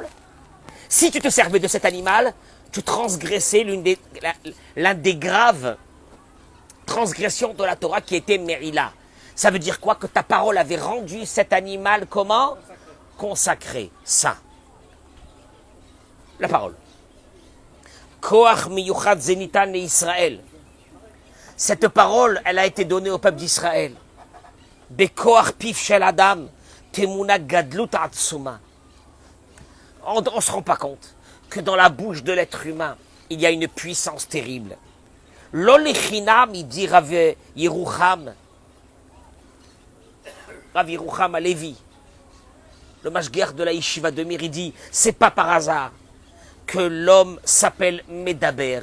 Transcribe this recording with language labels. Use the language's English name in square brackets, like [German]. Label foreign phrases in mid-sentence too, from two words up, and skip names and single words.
[French] Si tu te servais de cet animal, tu transgressais l'un des graves transgressions de la Torah qui était Merila. Ça veut dire quoi? Que ta parole avait rendu cet animal comment? Consacré, saint. La parole. [Hebrew] כוח מיוחד זה ניתן את ישראל. [French] Cette parole, elle a été donnée au peuple d'Israël. [Hebrew] בכוח פיו של אדם טמונה גדלות עצומה. [French] On ne se rend pas compte que dans la bouche de l'être humain, il y a une puissance terrible. L'olechinam, il dit Rav Yerucham à Lévi, le mashgiach de la yeshiva de Mir, il dit, c'est pas par hasard que l'homme s'appelle Medaber.